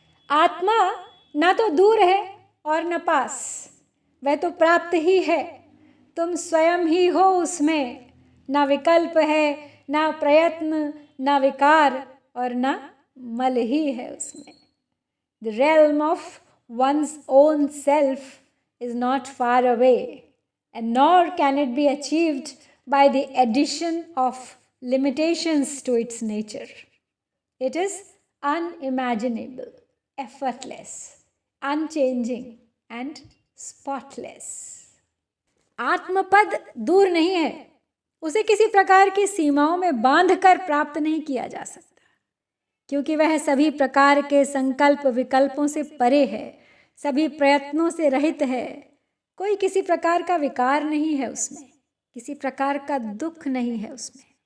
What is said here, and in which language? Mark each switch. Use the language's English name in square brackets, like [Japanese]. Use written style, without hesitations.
[Hindi] आत्मा ना तो दूर है और न पास, वह तो प्राप्त ही है। तुम स्वयं ही हो उसमें। ना विकल्प है, ना प्रयत्न, ना विकार और ना मल ही है उसमें। [English] The realm of one's own self is not far away, and nor can it be achieved by the addition of limitations to its nature. It is unimaginable, effortless, unchanging and spotless. [Hindi] आत्मपद दूर नहीं है। उसे किसी प्रकार की सीमाओं में बांधकर प्राप्त नहीं किया जा सकता, क्योंकि वह सभी प्रकार के संकल्प विकल्पों से परे है, सभी प्रयत्नों से रहित है। कोई किसी प्रकार का विकार नहीं है उसमें, किसी प्रकार का दुख नहीं है उसमें।